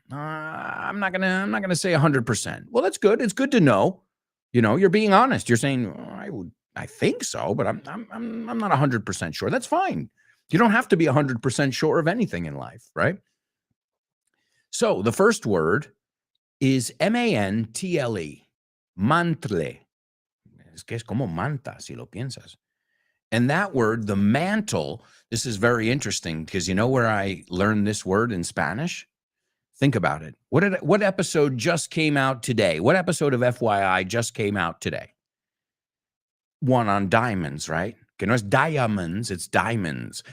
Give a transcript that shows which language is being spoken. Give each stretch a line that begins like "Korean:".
English: I'm not gonna say 100%. Well, that's good. It's good to know. You're being honest. You're saying, I think so, but I'm not 100% sure. That's fine. You don't have to be 100% sure of anything in life, right? So the first word is mantle, mantle.
Spanish: Es que es como manta, si lo piensas.
English: And that word, the mantle, this is very interesting because you know where I learned this word in Spanish? Think about it. What episode just came out today? What episode of FYI just came out today? One on diamonds, right?
Spanish: Que no es
English: diamonds, it's diamonds.